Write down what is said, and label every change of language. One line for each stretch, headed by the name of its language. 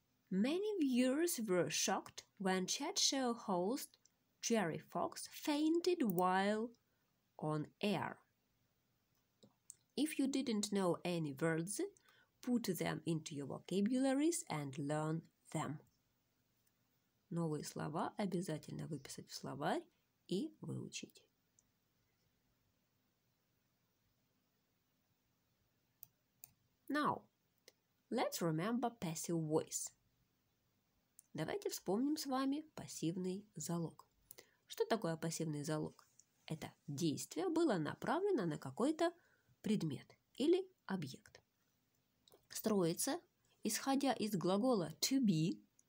English: Many viewers were shocked when chat show host Jerry Fox fainted while on air. If you didn't know any words, put them into your vocabularies and learn them.
Russian: Новые слова обязательно выписать в словарь и выучить.
English: Now, let's remember passive voice.
Russian: Давайте вспомним с вами пассивный залог. Что такое пассивный залог? Это действие было направлено на какой-то предмет или объект. Строится, исходя из глагола to be.